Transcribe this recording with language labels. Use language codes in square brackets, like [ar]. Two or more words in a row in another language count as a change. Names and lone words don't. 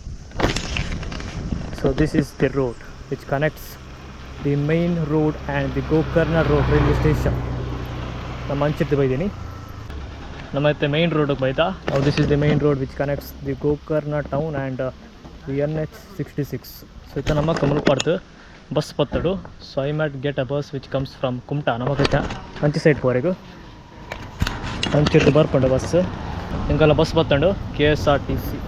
[en] So this is the road which connects the main road and the Gokarna road railway station. [tcy] Nama anchittu baidini. Namaite main road baida. [en] Now this is the main road which connects the Gokarna town and the NH66. [tcy] So ita nama Mulpardu bus pattadu. [en] So I might get a bus which comes from Kumta. [tcy] Namakita anchi side poregu anchittu barpanda bus. Ingala bus ಬತ್ತಂಡು KSRTC.